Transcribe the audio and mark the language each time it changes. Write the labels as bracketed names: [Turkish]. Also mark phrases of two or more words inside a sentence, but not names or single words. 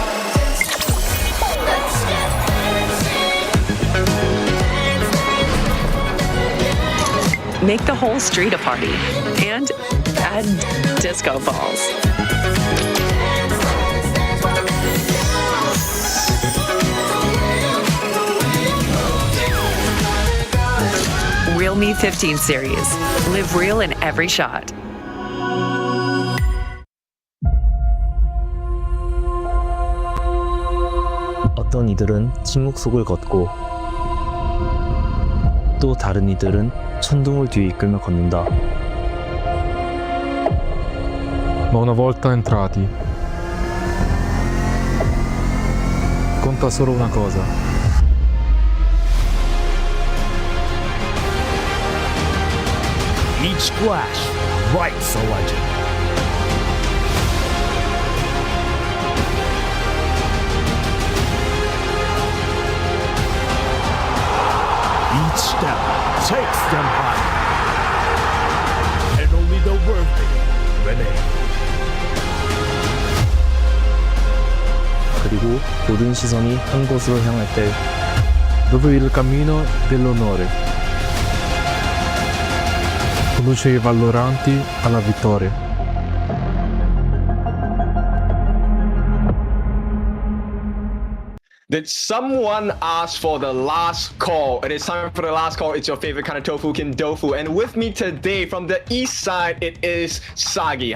[English] Make the whole street a party and add disco balls. Real Me 15 series. Live real in every shot. [Korean] 어떤 이들은 침묵 속을 걷고 또 다른 이들은 천둥을 뒤에 이끌며 걷는다. [Italian] Ma una volta entrati, conta solo una cosa. [English] Each splash writes a legend. Each step takes them higher. And only the worthy remain. [Korean] 그리고 모든 시선이 한 곳으로 향할 때 [Italian] Dove il cammino dell'onore conduce i valloranti alla vittoria. [English] Did someone ask for the last call? It is time for the last call. It's your favorite kind of tofu, Kin Dofu. And with me today from the east side, it is Sagi.